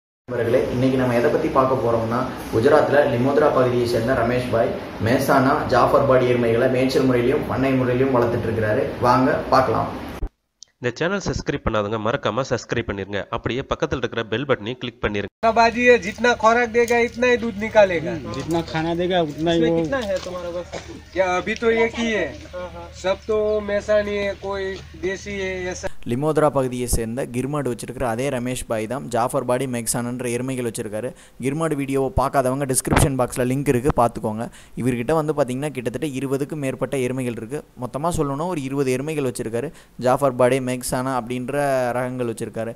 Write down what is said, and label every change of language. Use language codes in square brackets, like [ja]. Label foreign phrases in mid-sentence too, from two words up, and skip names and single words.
[ta] நண்பர்களே, இன்னைக்கு நம்ம எதை பற்றி பார்க்க போகிறோம்னா, குஜராத்தில் லிமோத்ரா பகுதியை சேர்ந்த ரமேஷ் பாய் மேசானா ஜாஃபர்பாடி எருமைகளை மேய்ச்சல் முறையிலையும் பண்ணை முறையிலையும் வளர்த்துட்டு இருக்கிறாரு. வாங்க பார்க்கலாம். இந்த சேனல் சப்ஸ்கிரைब பண்ணாதவங்க மறக்காம சப்ஸ்கிரைब பண்ணிருங்க. அப்படியே பக்கத்துல இருக்கிற பெல் பட்டனையும் கிளிக் பண்ணிருங்க. [hi] बाजी है, जितना खुराक देगा इतना ही दूध निकालेगा, जितना खाना देगा उतना ही। कितना है तुम्हारे पास? क्या अभी तो एक ही है, सब तो मैसानी है, कोई देसी है ऐसा। [ta] லிமோத்ரா பகுதியை சேர்ந்த கிர்மாடு வச்சிருக்கிற அதே ரமேஷ் பாய் தான் ஜாஃபர்பாடி மெக்சானன்ற எருமைகள் வச்சிருக்காரு. கிர்மாடு வீடியோவை பார்க்காதவங்க டிஸ்கிரிப்ஷன் பாக்ஸில் லிங்க் இருக்குது, பார்த்துக்கோங்க. இவர்கிட்ட வந்து பார்த்திங்கன்னா கிட்டத்தட்ட 20க்கும் மேற்பட்ட எருமைகள் இருக்குது. மொத்தமாக சொல்லணும்னா ஒரு 20 எருமைகள் வச்சுருக்காரு. ஜாஃபர்பாடி மெக்சானா அப்படின்ற ரகங்கள் வச்சுருக்காரு.